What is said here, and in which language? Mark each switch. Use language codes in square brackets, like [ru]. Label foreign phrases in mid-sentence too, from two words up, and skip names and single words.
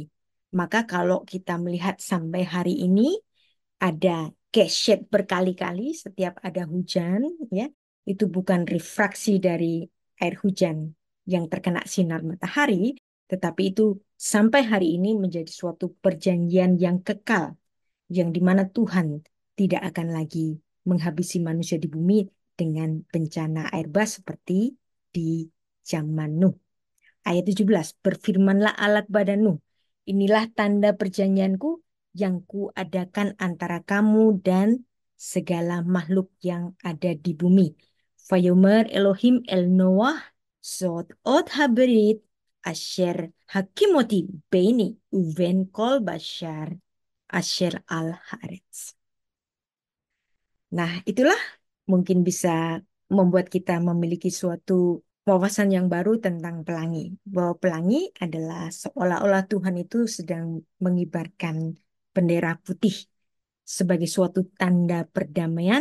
[id] Maka kalau kita melihat sampai hari ini ada keshet berkali-kali setiap ada hujan, ya, itu bukan refraksi dari air hujan yang terkena sinar matahari, tetapi itu sampai hari ini menjadi suatu perjanjian yang kekal, yang dimana Tuhan tidak akan lagi menghabisi manusia di bumi dengan bencana air bah seperti di zaman Nuh. Ayat 17, berfirmanlah Allah kepada Nuh, inilah tanda perjanjianku yang kuadakan antara kamu dan segala makhluk yang ada di bumi. [he] ויאמר אלהים אל נח זאת אות הברית אשר הקמתי ביני ובין כל בשר אשר על הארץ. [id] Nah, itulah mungkin bisa membuat kita memiliki suatu wawasan yang baru tentang pelangi. Bahwa pelangi adalah seolah-olah Tuhan itu sedang mengibarkan bendera putih sebagai suatu tanda perdamaian.